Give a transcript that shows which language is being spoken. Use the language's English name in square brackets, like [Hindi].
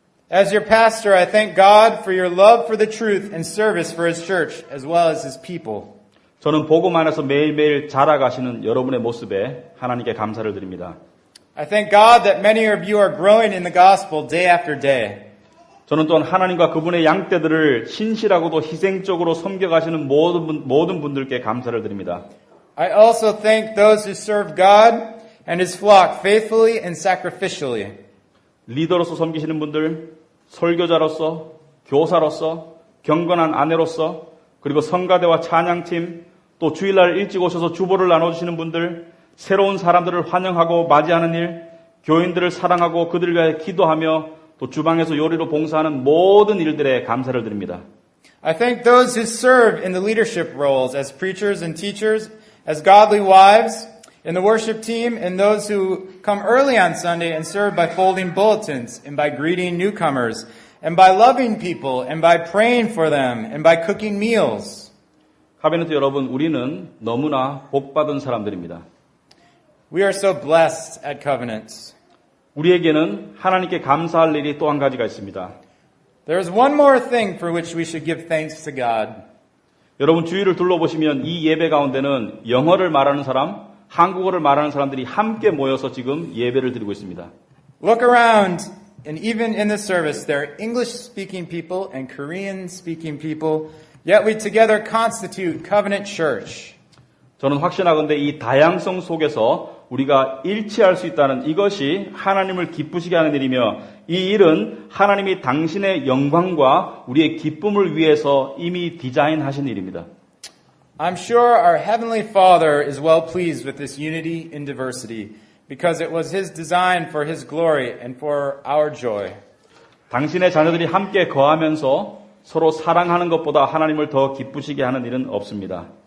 [English] As your pastor, I thank God for your love for the truth and service for His church as well as His people. [Korean] 저는 복음 안에서 매일매일 자라가시는 여러분의 모습에 하나님께 감사를 드립니다. [English] I thank God that many of you are growing in the gospel day after day. [Korean] 저는 또한 하나님과 그분의 양떼들을 신실하고도 희생적으로 섬겨가시는 모든 분들께 감사를 드립니다. [English] I also thank those who serve God and His flock faithfully and sacrificially. [Korean] 리더로서 섬기시는 분들, 설교자로서, 교사로서, 경건한 아내로서, 그리고 성가대와 찬양팀, 또 주일날 일찍 오셔서 주보를 나눠주시는 분들, 새로운 사람들을 환영하고 맞이하는 일, 교인들을 사랑하고 그들을 위해 기도하며 또 주방에서 요리로 봉사하는 모든 일들에 감사를 드립니다. [English] I thank those who serve in the leadership roles as preachers and teachers, as godly wives, in the worship team, and those who come early on Sunday and serve by folding bulletins and by greeting newcomers and by loving people and by praying for them and by cooking meals. [Korean] 카비네트 여러분, 우리는 너무나 복받은 사람들입니다. [English] We are so blessed at Covenant. [Korean] 우리에게는 하나님께 감사할 일이 또 한 가지가 있습니다. [English] There is one more thing for which we should give thanks to God. [Korean] 여러분 주위를 둘러보시면 이 예배 가운데는 영어를 말하는 사람, 한국어를 말하는 사람들이 함께 모여서 지금 예배를 드리고 있습니다. [English] Look around, and even in the service, there are English-speaking people and Korean-speaking people, yet we together constitute Covenant Church. [Korean] 저는 확신하건대 이 다양성 속에서 우리가 일치할 수 있다는 이것이 하나님을 기쁘시게 하는 일이며 이 일은 하나님이 당신의 영광과 우리의 기쁨을 위해서 이미 디자인하신 일입니다. [English] I'm sure our Heavenly Father is well pleased with this unity in diversity because it was His design for His glory and for our joy. [Korean] 당신의 자녀들이 함께 거하면서 서로 사랑하는 것보다 하나님을 더 기쁘시게 하는 일은 없습니다.